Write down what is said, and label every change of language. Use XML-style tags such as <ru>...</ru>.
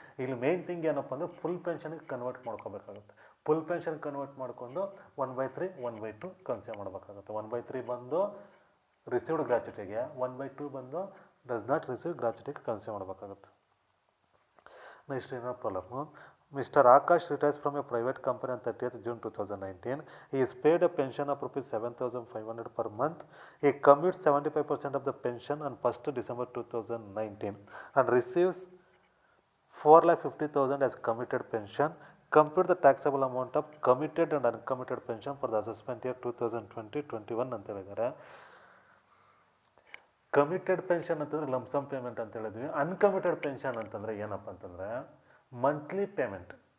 <kn>ಇಲ್ಲಿ main thing ಏನಪ್ಪ ಅಂದರೆ ಫುಲ್ ಪೆನ್ಷನ್ಗೆ ಕನ್ವರ್ಟ್ ಮಾಡ್ಕೋಬೇಕಾಗುತ್ತೆ. ಫುಲ್ ಪೆನ್ಷನ್ ಕನ್ವರ್ಟ್ ಮಾಡಿಕೊಂಡು 1/3 1/2 ಕನ್ಸಿಡರ್ ಮಾಡಬೇಕಾಗುತ್ತೆ. 1/3 ಬಂದು ರಿಸೀವ್ಡ್ ಗ್ರ್ಯಾಚ್ಯುಟಿಗೆ, 1/2 ಬಂದು ಡಸ್ ನಾಟ್ ರಿಸೀವ್ ಗ್ರ್ಯಾಚ್ಯುಟಿಗೆ ಕನ್ಸಿಡರ್ ಮಾಡಬೇಕಾಗುತ್ತೆ. ನೆಕ್ಸ್ಟ್ ಏನೋ problem. Mr.</kn> <en>Akash retires from a private company on 30th June 2019. He is paid a pension of ₹7,500 per month. He commutes 75% of the pension on 1st December 2019 and receives 4,50,000 as committed pension. Compute the taxable amount of committed and uncommitted pension for the assessment year 2020-21</en> <kn>ಅಂತ ಹೇಳಿದ್ದಾರೆ. Committed pension ಅಂತಂದರೆ lump sum payment ಅಂತ ಹೇಳಿದ್ವಿ. ಅನ್ಕಮಿಟೆಡ್ pension ಅಂತಂದರೆ ಏನಪ್ಪ ಅಂತಂದರೆ monthly payment.</kn>